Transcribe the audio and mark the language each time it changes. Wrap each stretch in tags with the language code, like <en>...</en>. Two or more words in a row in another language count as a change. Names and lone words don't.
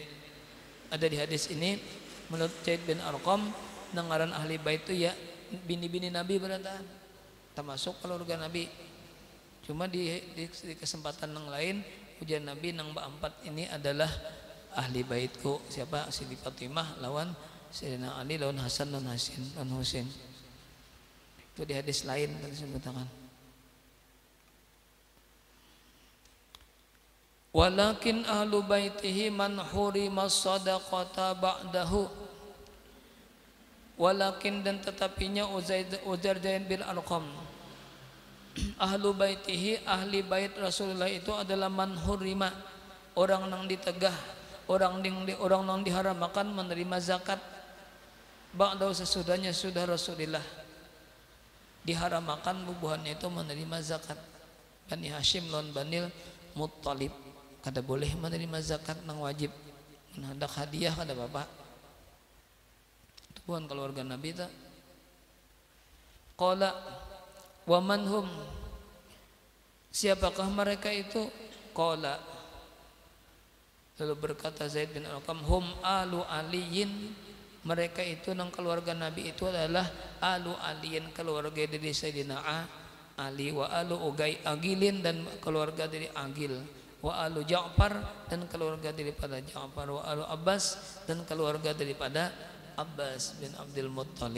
<bjn>Ada di hadis ini menurut Zaid bin Arqam, nangaran ahli bait itu ya bini-bini Nabi berarti termasuk keluarga Nabi. Cuma di kesempatan yang lain ujian Nabi nang empat ini adalah ahli baitku. Siapa? Siti Fatimah lawan Sayyidina Ali lawan Hasan dan Husain. Itu di hadis lain tadi disebutkan.</bjn> <ar>Walakin ahlu baitihi man hurima sadaqata ba'dahu.</ar> <bjn>Walakin, dan tetapinya ujar Zaid bin Arqam,</bjn> <ar>ahlu baitihi,</ar> <bjn>ahli bait Rasulullah itu adalah</bjn> <ar>man hurima,</ar> <bjn>orang nang ditegah, orang nang diharamakan menerima zakat ba'da sesudahnya sudah Rasulullah diharamakan bubuhannya itu menerima zakat. Bani Hashim lawan Banil Muttalib kada boleh menerima zakat nang wajib hendak hadiah kada bapak itu bukan keluarga Nabi ta.</bjn> <ar>Qala wa manhum,</ar> <bjn>siapakah mereka itu? Qala, lalu berkata Zaid bin Arqam,</bjn> <ar>hum alu aliyin,</ar> <bjn>mereka itu nang keluarga Nabi itu adalah</bjn> <ar>alu aliyin,</ar> <bjn>keluarga dari Sayyidina Ali,</bjn> <ar>wa alu Ugay Agilin,</ar> <bjn>dan keluarga dari Agil,</bjn> <ar>wa alu Ja'far,</ar> <bjn>dan keluarga daripada Ja'far,</bjn> <ar>wa alu Abbas,</ar> <bjn>dan keluarga daripada Abbas bin Abdul Muttalib.</bjn>